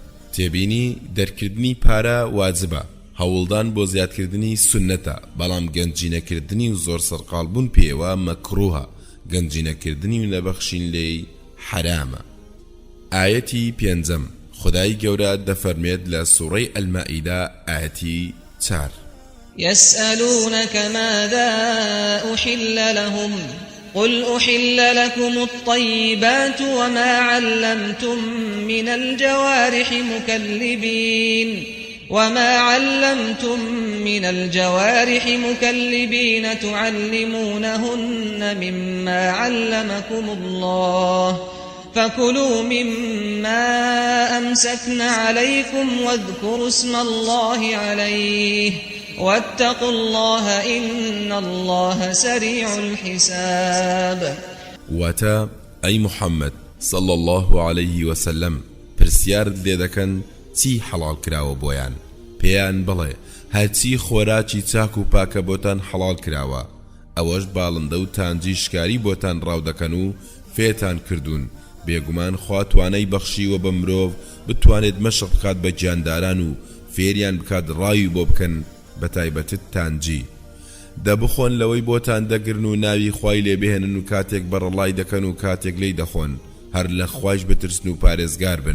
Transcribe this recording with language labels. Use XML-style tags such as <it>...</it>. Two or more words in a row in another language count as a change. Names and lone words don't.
<ckb>تێبینی دەرکردنی پارە واجبە هەوڵدان بۆ زیادکردنی سنەتە بەڵام گەنجینەکردنی و زۆر سەرقاڵبوون پێوە مەکروهە گەنجینەکردنی و نەبەخشین لێی حرامە. ئاەتی پێنجەم خدای گەورە دەفەرمێت لە سوورەی ئەلمائیدە ئاەتی 4</ckb> <ar>يسألونك ماذا أحل لهم قل أحل لكم الطيبات وما علمتم من الجوارح مكلبين تعلمونهن مما علمكم الله فكلوا مما أمسكن عليكم واذكروا اسم الله عليه واتقوا الله إن الله سريع الحساب.</ar> <ckb>واتا</ckb> <ar>أي محمد صلى الله عليه وسلم</ar> <ckb>پرسیار لێ دەکەن چی حەڵال کراوە بۆیان پێیان بڵێ هەرچی خۆراکی چاک و پاکە بۆتان حەڵال کراوە ئەوەش باڵندە و تانجی شکاری بۆتان ڕاو دەکەن و فێتان کردوون بێگومان خوا توانای بەخشیوە بە مرۆڤ بتوانێت مەشق بکات بە گیانداران و فێریان بکات ڕاوی بۆ بکەن بە تایبەتت تانجی دەبخۆن لەوەی بۆتان دەگرن و ناوی خوای لێبێهێنن و کاتێک بەڕەڵای دەکەن و کاتێک لی دەخۆن هەر لە خوایش بترسن و پارێزگار بن.</ckb>